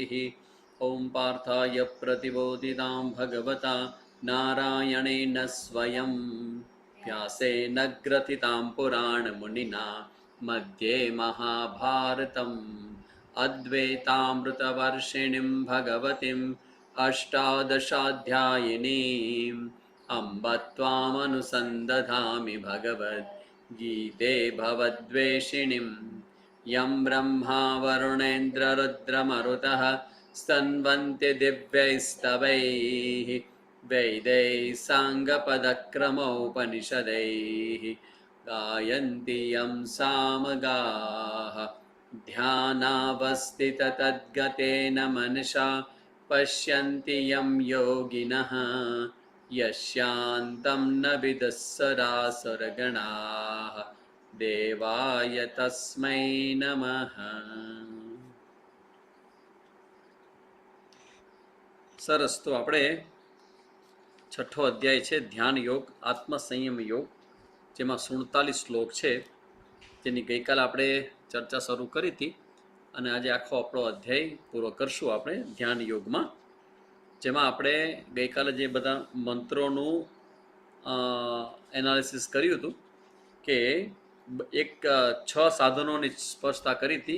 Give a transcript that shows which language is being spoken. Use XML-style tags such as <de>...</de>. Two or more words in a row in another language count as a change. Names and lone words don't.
<sa>ઓમ પાર્થાય પ્રતિબોધિતાં ભગવતા નારાયણેન સ્વયં વ્યાસેન ગ્રથિતાં પુરાણમુનિના મધ્યે મહાભારતમ અદ્વૈતામૃતવર્ષિણીં ભગવતીમ અષ્ટાદશાધ્યાયિનીમ અંબ ત્વામનુસંદધામિ ભગવદ્ ગીતે ભવદ્વેષિણીમ यं ब्रह्मा वरुणेन्द्ररुद्रमरुतः स्तन्वन्ति दिव्यैस्तवैः वेदैः साङ्गपदक्रमोपनिषदैः गायन्ति यं सामगाः ध्यानावस्थिततद्गतेन मनसा पश्यन्ति यं योगिनः यस्यान्तं न विदुःसरासुरगणाः देवाय तस्मै नमः।</sa> <gu>સરસ। તો આપણે છઠ્ઠો અધ્યાય છે ધ્યાન યોગ આત્મસંયમ યોગ, જેમાં 47 શ્લોક છે, જેની ગઈકાલે આપણે ચર્ચા શરૂ કરી હતી અને આજે આખો આપણો અધ્યાય પૂરો કરશું આપણે ધ્યાન યોગમાં, જેમાં આપણે ગઈકાલે જે બધા મંત્રોનું એનાલિસિસ કર્યું હતું કે એક 6 સાધનોની સ્પષ્ટતા કરી હતી।</gu>